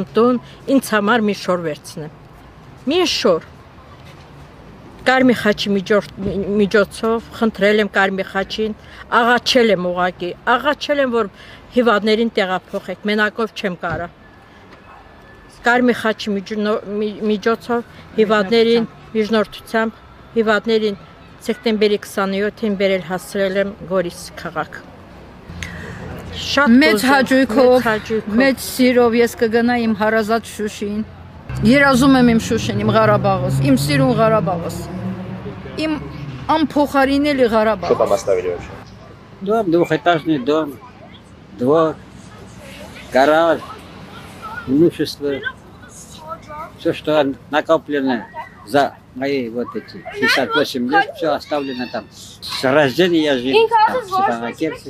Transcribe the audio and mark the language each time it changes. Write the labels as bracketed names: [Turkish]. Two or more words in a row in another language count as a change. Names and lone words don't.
[Armenian] տուն, ինձ համար մի շոր վերցնեմ։ Մի շոր։ Կարմի խաչի միջոցով խնդրել եմ Կարմի խաչին, աղաչել եմ ուղղակի, աղաչել եմ, որ հիվանդներին տեղափոխեք, մենակով չեմ կարա։ Կարմի խաչի միջոցով հիվանդներին միջնորդությամբ հիվանդներին սեպտեմբերի 27-ին բերել հասցրել եմ Գորիս քաղաք։ Մեծ հաճույքով, մեծ սիրով ես կգնայ իմ հարազատ Շուշին։ Երազում եմ իմ Շուշին, իմ Ղարաբաղս, իմ սիրուն Ղարաբաղս, իմ անփոխարինելի Ղարաբաղս։ [Russian] Что там оставили вообще? Дом, двухэтажный дом, двор, гараж, имущество. Все, что накоплено за мои вот эти 58 лет, все оставлено там. С рождения я жил там, в Степанакерте.